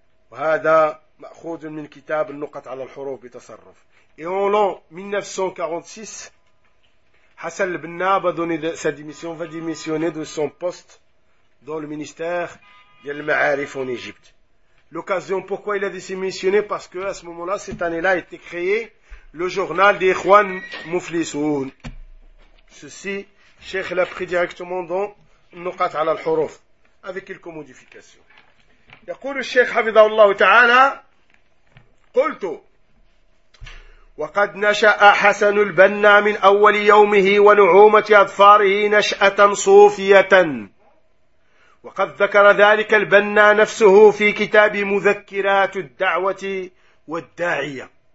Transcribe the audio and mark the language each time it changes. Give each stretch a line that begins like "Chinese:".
Arabic: Wa مأخوذ من كتاب النقط على الحروف بتصرف.
French: Et en l'an 1946, Hassan al-Banna va donner sa démission, va démissionner de son poste dans le ministère des Ma'arif en Égypte. L'occasion, pourquoi il a démissionné? Parce que à ce moment-là, cette année-là, a été créé le journal des Ikhwan Muflisoun. Ceci, Cheikh l'a pris directement dans النقط على الحروف, avec quelques modifications.
Arabic: يقول الشيخ حفظه الله تعالى قلت وقد نشأ حسن البنا من أول يومه ونعومة أظفاره نشأة صوفية وقد ذكر ذلك البنا نفسه في كتاب مذكرات الدعوة والداعية.